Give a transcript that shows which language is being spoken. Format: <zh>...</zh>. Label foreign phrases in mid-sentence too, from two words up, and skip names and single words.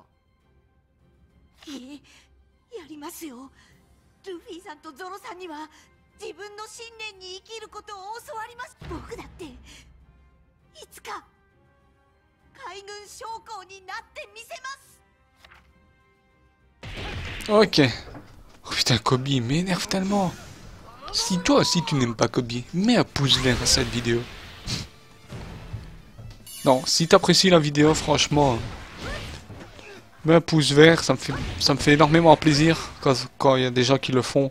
<ja>いえ、やりますよ。ルフィさんとゾロさんには自分の信念に生きることを教わります。僕だっていつか海軍将校になってみせます。</ja> <fr>Ok. Oh putain, Kobe, il m'énerve tellement. Si toi aussi tu n'aimes pas Kobe, mets un pouce vert à cette vidéo. Non, si t'apprécies la vidéo, franchement, mets un pouce vert, ça me fait énormément plaisir quand il y a des gens qui le font.</fr>